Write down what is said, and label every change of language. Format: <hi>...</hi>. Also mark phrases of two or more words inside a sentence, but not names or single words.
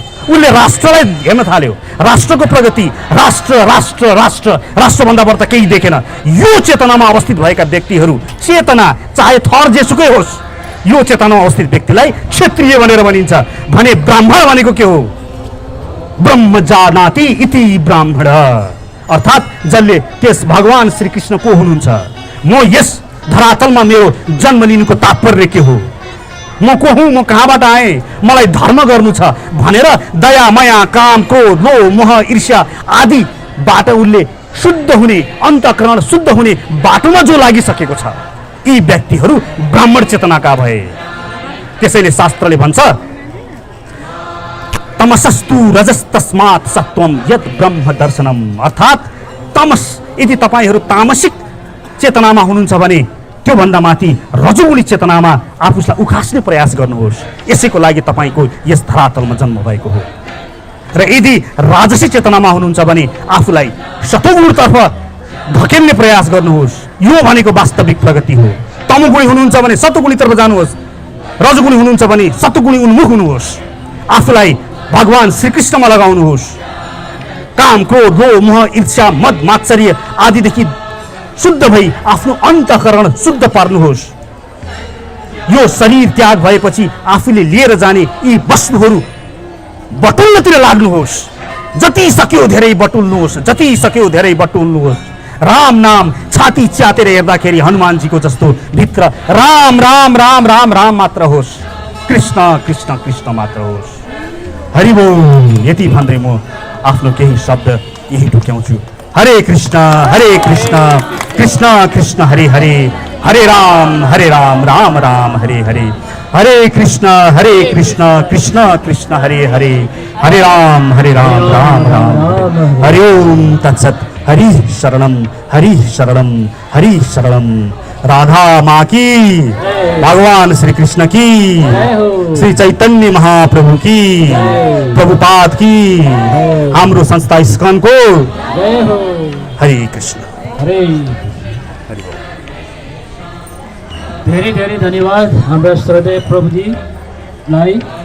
<ne>उसले राष्ट्रलाई हेर्न थाल्यो, राष्ट्रको प्रगति, राष्ट्र राष्ट्र राष्ट्र राष्ट्रभन्दा बढ्ता केही देखेन। यो चेतनामा अवस्थित भएका व्यक्तिहरू, चेतना चाहे थर जेसुकै होस्, यो चेतनामा अवस्थित व्यक्तिलाई क्षत्रिय भनेर भनिन्छ। भने ब्राह्मण भनेको के हो?</ne> <sa>ब्रह्म जानाति इति ब्राह्मण,</sa> <ne>अर्थात् जसले त्यस भगवान श्रीकृष्ण को हुनुहुन्छ, म यस धरातलमा मेरो जन्म लिनुको तात्पर्य के हो, म को हुँ, म कहाँबाट आएँ, मलाई धर्म गर्नु छ भनेर दया माया काम क्रोध लोभ मोह ईर्ष्या आदिबाट उसले शुद्ध हुने, अन्तःकरण शुद्ध हुने बाटोमा जो लागिसकेको छ, यी व्यक्तिहरू ब्राह्मण चेतनाका भए। त्यसैले शास्त्रले भन्छ</ne> <sa>तमसस्तु रजस्तस्मात् सत्वम यत् ब्रह्म दर्शनम,</sa> <ne>अर्थात् तमस यदि तपाईहरू तामसिक चेतनामा हुनुहुन्छ भने त्योभन्दा माथि रजोगुणी चेतनामा आफूलाई उखास्ने प्रयास गर्नुहोस्। यसैको लागि तपाईँको यस धरातलमा जन्म भएको हो। र यदि राजसी चेतनामा हुनुहुन्छ भने आफूलाई सतोगुणतर्फ धकेल्ने प्रयास गर्नुहोस्। यो भनेको वास्तविक प्रगति हो। तमोगुणी हुनुहुन्छ भने सतोगुणीतर्फ जानुहोस्, रजोगुणी हुनुहुन्छ भने सतोगुणी उन्मुख हुनुहोस्। आफूलाई भगवान श्रीकृष्णमा लगाउनुहोस्। काम क्रोध लोभ मोह ईर्ष्या मद मात्सर्य आदिदेखि शुद्ध भई आफ्नो अन्तःकरण शुद्ध पार्नुहोस्। यो शरीर त्याग भएपछि आफूले लिएर जाने यी वस्तुहरू बटुल्नतिर लाग्नुहोस्। जति सक्यो धेरै बटुल्नुहोस्, जति सक्यो धेरै बटुल्नुहोस्। राम नाम छाती च्यातेर हेर्दाखेरि हनुमानजीको जस्तो भित्र राम राम राम राम राम मात्र होस्, कृष्ण कृष्ण कृष्ण मात्र होस्। हरि बोल। यति भन्दै म आफ्नो केही शब्द यही टुक्याउँछु।</ne> <sa>हरे कृष्ण कृष्ण कृष्ण हरे हरे, हरे राम राम राम हरे हरे। हरे कृष्ण कृष्ण कृष्ण हरे हरे, हरे राम राम राम। हरि ओम तत्सत। हरि शरणम हरि शरणम।</sa> <hi>राधा माँ की, भगवान श्री कृष्ण की, श्री चैतन्य महाप्रभु की, प्रभुपाद की,</hi> <ne>हाम्रो संस्था इस्कन को हरे कृष्ण। हरे धेरै धेरै धन्यवाद हाम्रा श्रद्धेय प्रभुजीलाई।</ne>